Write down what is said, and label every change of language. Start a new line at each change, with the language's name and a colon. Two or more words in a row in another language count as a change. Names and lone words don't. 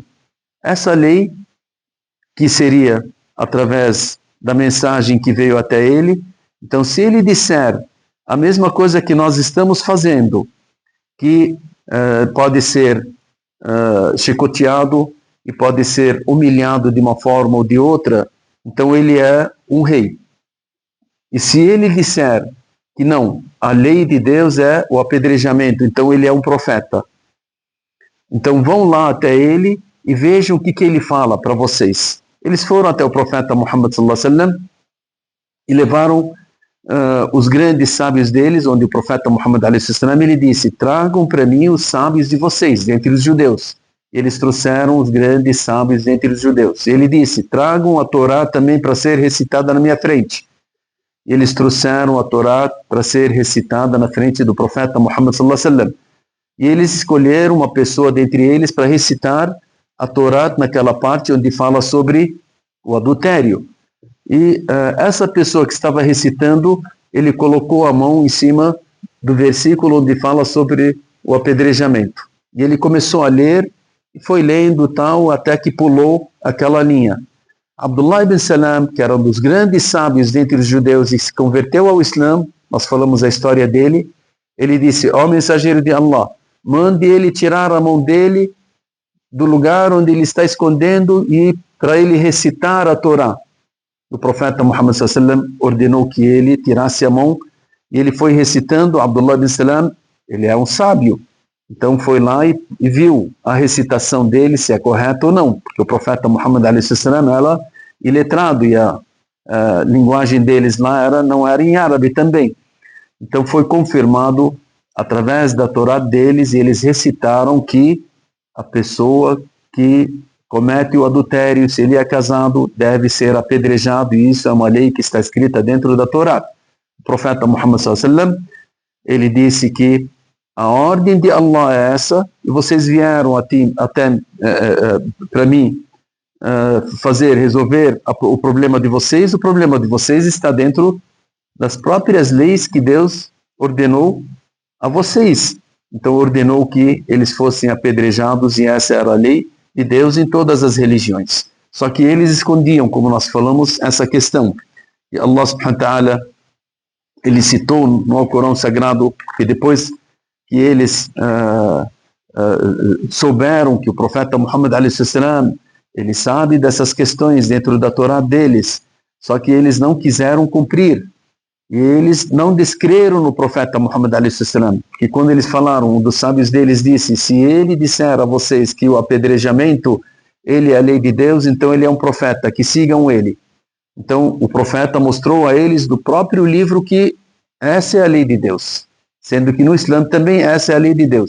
Portuguese: Essa lei, que seria através da mensagem que veio até ele, então se ele disser a mesma coisa que nós estamos fazendo, que pode ser chicoteado e pode ser humilhado de uma forma ou de outra, então ele é um rei. E se ele disser que não, a lei de Deus é o apedrejamento, então ele é um profeta. Então vão lá até ele e vejam o que ele fala para vocês. Eles foram até o profeta Muhammad
Arabic: صلى الله عليه وسلم
Portuguese: e levaram os grandes sábios deles, onde o profeta Muhammad
Arabic: عليه وسلم,
Portuguese: ele disse: tragam para mim os sábios de vocês, dentre os judeus. Eles trouxeram os grandes sábios dentre os judeus. Ele disse: tragam a Torá também para ser recitada na minha frente. Eles trouxeram a Torá para ser recitada na frente do profeta Muhammad
Arabic: صلى الله عليه وسلم.
Portuguese: E eles escolheram uma pessoa dentre eles para recitar a Torá naquela parte onde fala sobre o adultério. E essa pessoa que estava recitando, ele colocou a mão em cima do versículo onde fala sobre o apedrejamento. E ele começou a ler, e foi lendo tal, até que pulou aquela linha. Abdullah ibn Salam, que era um dos grandes sábios dentre os judeus e se converteu ao Islã, nós falamos a história dele, ele disse: ó mensageiro de Allah, mande ele tirar a mão dele do lugar onde ele está escondendo e para ele recitar a Torá. O profeta Muhammad
Arabic: صلى الله عليه وسلم
Portuguese: ordenou que ele tirasse a mão e ele foi recitando. Abdullah ibn Salam, ele é um sábio, então foi lá e viu a recitação dele, se é correta ou não, porque o profeta Muhammad
Arabic: عليه وسلم
Portuguese: era iletrado e a linguagem deles lá não era em árabe também. Então foi confirmado através da Torá deles e eles recitaram que a pessoa que comete o adultério, se ele é casado, deve ser apedrejado, e isso é uma lei que está escrita dentro da Torá. O profeta Muhammad
Arabic: صلى الله عليه وسلم,
Portuguese: ele disse que a ordem de Allah é essa, e vocês vieram até para mim resolver o problema de vocês. O problema de vocês está dentro das próprias leis que Deus ordenou a vocês. Então ordenou que eles fossem apedrejados, e essa era a lei de Deus em todas as religiões. Só que eles escondiam, como nós falamos, essa questão.
Arabic: E الله سبحانه وتعالى,
Portuguese: ele citou no Alcorão Sagrado que depois que eles souberam que o profeta Muhammad
Arabic: عليه وسلم,
Portuguese: ele sabe dessas questões dentro da Torá deles, só que eles não quiseram cumprir. E eles não descreram no profeta Muhammad
Arabic: عليه وسلم,
Portuguese: que quando eles falaram, um dos sábios deles disse: se ele disser a vocês que o apedrejamento ele é a lei de Deus, então ele é um profeta, que sigam ele. Então o profeta mostrou a eles do próprio livro que essa é a lei de Deus, sendo que no Islã também essa é a lei de Deus.